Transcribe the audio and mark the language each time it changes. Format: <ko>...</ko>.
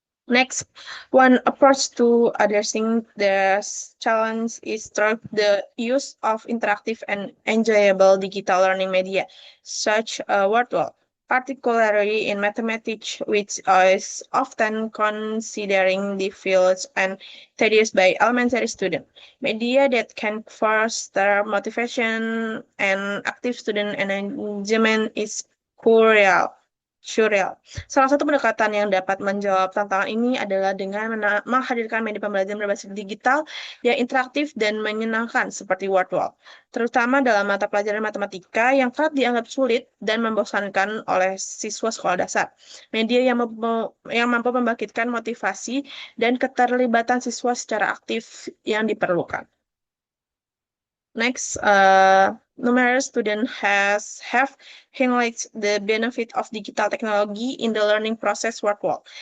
<en>Next, one approach to addressing this challenge is through the use of interactive and enjoyable digital learning media, such as Wordwall, particularly in mathematics, which is often considering difficult and tedious by elementary students. Media that can foster motivation and active student engagement is crucial. Surreal.</en> <id>Salah satu pendekatan yang dapat menjawab tantangan ini adalah dengan menghadirkan media pembelajaran berbasis digital yang interaktif dan menyenangkan seperti Wordwall, terutama dalam mata pelajaran matematika yang kerap dianggap sulit dan membosankan oleh siswa sekolah dasar. Media yang mampu membangkitkan motivasi dan keterlibatan siswa secara aktif yang diperlukan.</id> <en>Next, numerous students have highlighted the benefit of digital technology in the learning process workflow.</en>